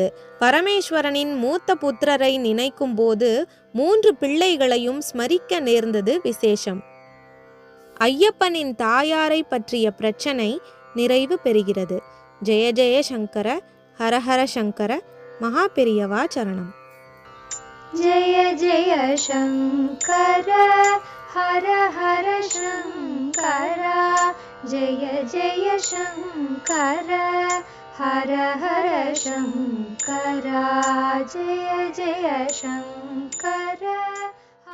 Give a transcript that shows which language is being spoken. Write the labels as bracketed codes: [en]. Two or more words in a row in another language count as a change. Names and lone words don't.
[ta] பரமேஸ்வரனின் மூத்த புத்திரரை நினைக்கும் போது 3 பிள்ளைகளையும் ஸ்மரிக்க நேர்ந்தது விசேஷம். ஐயப்பனின் தாயாரை பற்றிய பிரச்சனை நிறைவு பெறுகிறது. [sa] जय जय शङ्कर, हरहर शङ्कर, [ta] மகா பெரியவா சரணம். [sa] जय जय शङ्कर, हर हर शङ्करा जय जय शङ्कर हर हर शङ्करा जय जय शङ्कर